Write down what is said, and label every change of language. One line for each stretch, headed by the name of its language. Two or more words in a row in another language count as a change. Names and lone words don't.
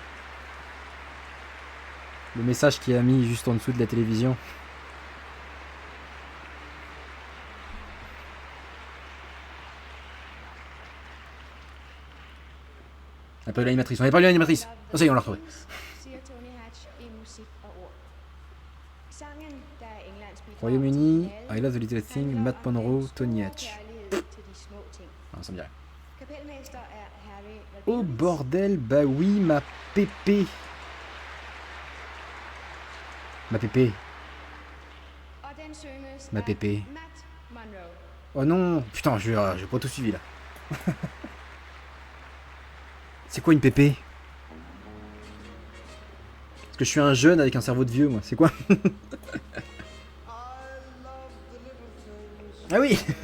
French: Le message qui a mis juste en dessous de la télévision. On n'a pas eu l'animatrice, on n'a pas eu l'animatrice. Oh, ça y est, on l'a retrouvée.
Danish: Siger Tony Hatch i musik og ord. Sangen, der er Englands bidrag
French: Royaume-Uni,
Danish: til
English: I
Danish: finalen, Love the Little Thing, handler Matt om den Monro, store Tony Hatch. kærlighed til de små ting.
French: Ah, ça me dirait.
Danish: Kapelmester er Harry
French: Oh
Danish: Rabinowitz.
French: bordel, bah oui, ma pépé. Ma pépé.
Danish: Og den synges
French: Ma
Danish: af
French: pépé.
Danish: Matt Monroe.
French: Oh non, putain, j'ai pas tout suivi là. C'est quoi une pépé? Parce que je suis un jeune avec un cerveau de vieux, moi. C'est quoi? Ah oui.